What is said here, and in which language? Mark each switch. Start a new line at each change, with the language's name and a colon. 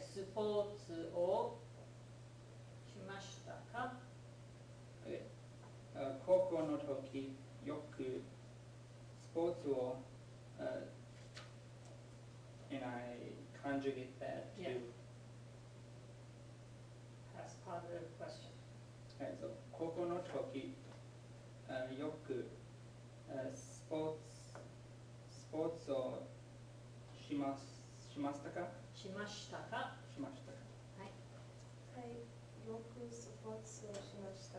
Japanese: スポーツをしましたか？
English: Okay.
Japanese: 高校の時よくスポーツを
English: and I conjugate that to Yeah. That's a positive question. Right, so
Japanese: 高校の時よくスポーツをしましたか？しましたか？しましたか？はい。はい。よくスポーツをしました。